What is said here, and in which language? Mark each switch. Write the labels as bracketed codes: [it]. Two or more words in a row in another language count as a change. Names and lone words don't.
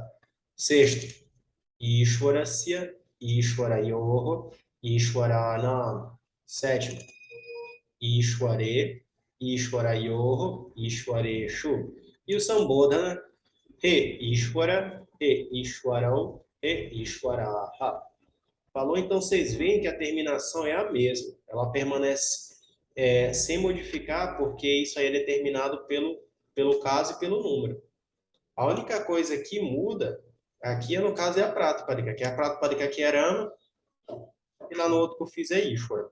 [sa] Sexto, ईश्वरस्य, ईश्वरयोः, ईश्वराणाम्. Sétimo, ईश्वरे, ईश्वरयोः, ईश्वरेषु. [pt] E o [sa] सम्बोधन, हे ईश्वर, हे ईश्वरौ, हे ईश्वराः. [pt] Falou, então vocês veem que a terminação é a mesma. Ela permanece sem modificar, porque isso aí é determinado pelo caso e pelo número. A única coisa que muda aqui, no caso, é a Pratipadika. Aqui a Pratipadika aqui é Rama, e lá no outro que eu fiz é Ishwara.